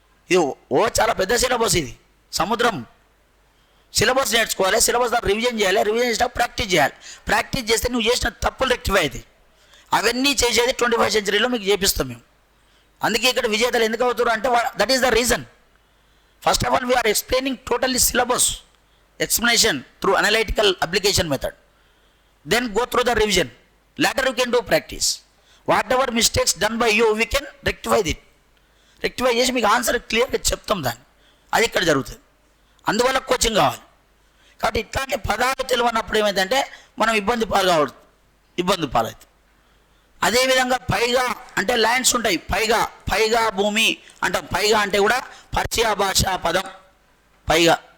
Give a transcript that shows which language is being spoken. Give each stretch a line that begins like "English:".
Telugu: ఇది చాలా పెద్ద సిలబస్, ఇది సముద్రం. సిలబస్ నేర్చుకోవాలి, సిలబస్ దాన్ని రివిజన్ చేయాలి, రివిజన్ చేసినప్పుడు ప్రాక్టీస్ చేయాలి. ప్రాక్టీస్ చేస్తే నువ్వు చేసిన తప్పులు రెక్టిఫై అవుతాయి. అవన్నీ చేసేది 21వ సెంచరీలో మీకు చేపిస్తాం మేము. అందుకే ఇక్కడ విజేతలు ఎందుకు అవుతారు అంటే
English: That is the reason. First of all we are explaining totally syllabus explanation through analytical application method, then go through the revision, later you can do practice. Whatever mistakes done by you we can rectify
Telugu: చేసి మీకు answer క్లియర్గా చెప్తాం. దాన్ని అది ఇక్కడ జరుగుతుంది. అందువల్ల coaching కావాలి. కాబట్టి ఇట్లాంటి పదాలు తెలియనప్పుడు ఏమైందంటే మనం ఇబ్బంది పాలవుతుంది. అదేవిధంగా పైగా అంటే ల్యాండ్స్ ఉంటాయి, పైగా భూమి అంటాం. పైగా అంటే కూడా పర్షియా భాషా పదం పైగా.